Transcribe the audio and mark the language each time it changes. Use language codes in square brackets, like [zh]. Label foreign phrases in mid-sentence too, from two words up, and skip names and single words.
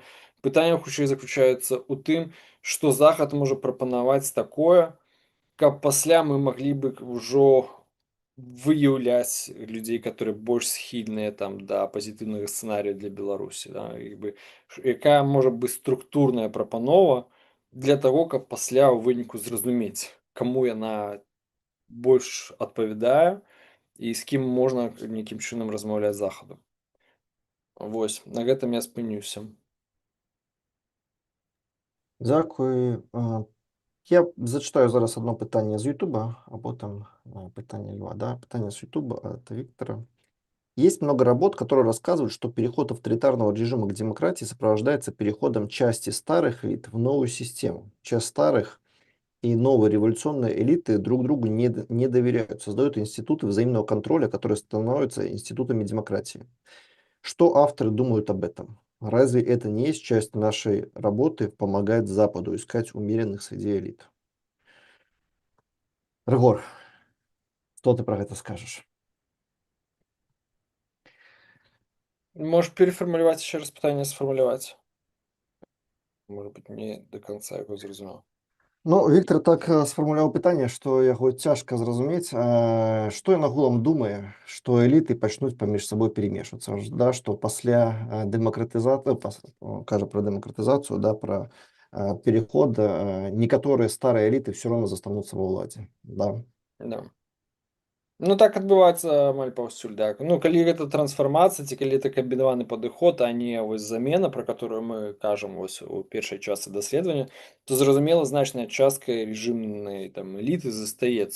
[be] Пытанне хутчэй заключаецца ў тым, што захад можа прапанаваць такое, каб пасля мы маглі бы ўжо выяўляць людзей, которые больш схільныя там да пазітыўнага сцэнарыя для Беларусі, да, як бы, якая можа быць структурная прапанова для таго, каб пасля ў выніку зразумець, каму яна больш адпавядае і з кім можна нейкім чынам размаўляць захаду. Вось, на гэтым я спынюся. Дзякуй. [ru] Я зачитаю [be] зараз одно пытанне з Ютуба, [ru] а потом [be] пытанне Льва. Да? [ru] Пытанне с Ютуба от Виктора. Есть много работ, которые рассказывают, что переход авторитарного режима к демократии сопровождается переходом части старых элит в новую систему. Часть старых и новые революционные элиты друг другу не доверяют, создают институты взаимного контроля, которые становятся институтами демократии. Что авторы думают об этом? Разве это не есть часть нашей работы помогать Западу искать умеренных среди элит? Рыгор, что ты про это скажешь? [be] Можешь перефармуляваць яшчэ раз пытанне сфармуляваць? [ru] Может быть, не до конца [be] яго зразумеў. Ну, Віктор так сфармуляваў пытанне, што яго цяжка зразумець. Што ён агулам думае, што эліты пачнуць паміж сабой перемешвацца, да, што пасля дэмакратызацыі, кажа пра дэмакратызацыю, да, пра переход, некаторыя старыя эліты [ru] все равно [be] застануцца ва ўладзе. Да. Да. Ну, так адбываецца амаль паўсюль, да. Ну, калі гэта трансфармацыя, ці калі это камбінаваны падыход, а не вось замена, пра которую мы кажам вось у першай частцы даследавання, то зразумела, значная частка рэжымнай там эліты застаецца.